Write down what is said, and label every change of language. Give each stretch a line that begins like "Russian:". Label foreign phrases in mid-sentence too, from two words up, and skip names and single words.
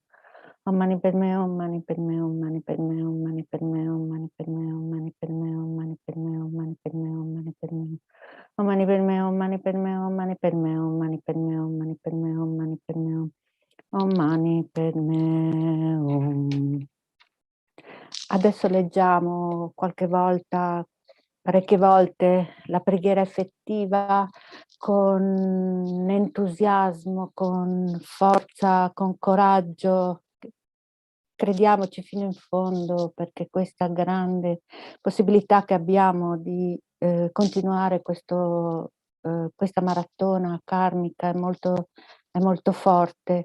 Sanskrit: Om Mani Padme Hum, Mani Padme Hum, Mani Padme Hum, Mani Padme Hum, Mani Padme Hum, Mani Padme Hum, Mani Padme Hum, Mani Padme Hum, Mani Padme Hum. Om Mani Padme Hum, Mani Padme Hum, Mani Padme Hum, Mani Padme Hum, Mani Padme Hum, Mani Padme Hum. Om Mani Padme Hum.
Italian: Adesso leggiamo parecchie volte, la preghiera effettiva con entusiasmo, con forza, con coraggio. Crediamoci fino in fondo, perché questa grande possibilità che abbiamo di continuare questa maratona karmica è molto forte.